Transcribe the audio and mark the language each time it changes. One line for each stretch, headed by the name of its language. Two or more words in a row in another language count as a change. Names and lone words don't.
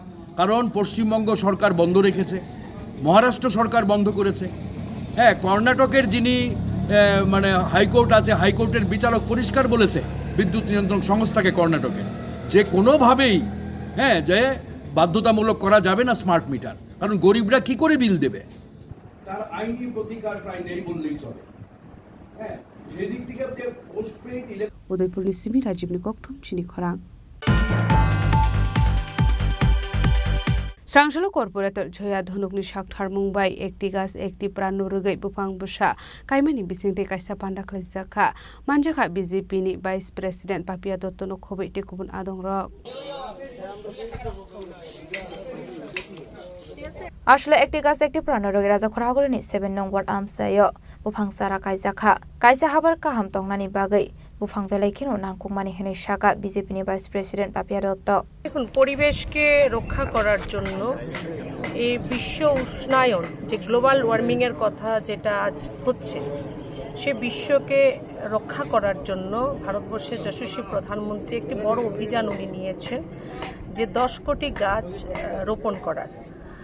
Bangla: কারণ পশ্চিমবঙ্গ সরকার বন্ধ রেখেছে, মহারাষ্ট্র সরকার বন্ধ করেছে, কর্ণাটকের যিনি হাইকোর্ট আছে, হাইকোর্টের বিচারক পরিষ্কার বলেছে বিদ্যুৎ নিয়ন্ত্রণ সংস্থাকে কর্ণাটকে যে কোনোভাবেই যে বাধ্যতামূলক করা যাবে না স্মার্ট মিটার। কারণ গরিবরা কি করে বিল দেবে? তার আইনি প্রতিকার প্রায় নেই বললেই চলে। সেদিক থেকে পোস্টপেইড
Kok Borok: উদয়পুর নিসিমি রাজীবনী kokthum Chini Khorang. Srangshalo Corporator Joya Dhonukni Shakthar Mumbai
Bangla: একটি গাছ একটি প্রাণ
Kok Borok: Nurugai Bupang Busha Kaimani Bisingte Kaisa Pandakhlai Jakha Manjakha BJP ni
English: Vice President
Kok Borok: Papia Dotto no Khobei Tekubun Adong Rok Ashla
Bangla: একটি গাছ একটি প্রাণ
Kok Borok: Nurugai Raja Khorang ni 7 nong ward amsayo Bupang Sara Kaijakha Kaisa habar kaham tongnani bagai Bufang velai kino nangkungmani hene shaka BJP ni
English: Vice President
Kok Borok: Papia Dotto
Bangla: দেখুন পরিবেশকে রক্ষা করার জন্য এই বিশ্ব উষ্ণায়ন যে
English: global warming
Bangla: এর কথা যেটা আজ হচ্ছে সে বিশ্বকে রক্ষা করার জন্য ভারতবর্ষের যশস্বী প্রধানমন্ত্রী একটি বড় অভিযান উনি নিয়েছেন যে 10 কোটি গাছ রোপণ করার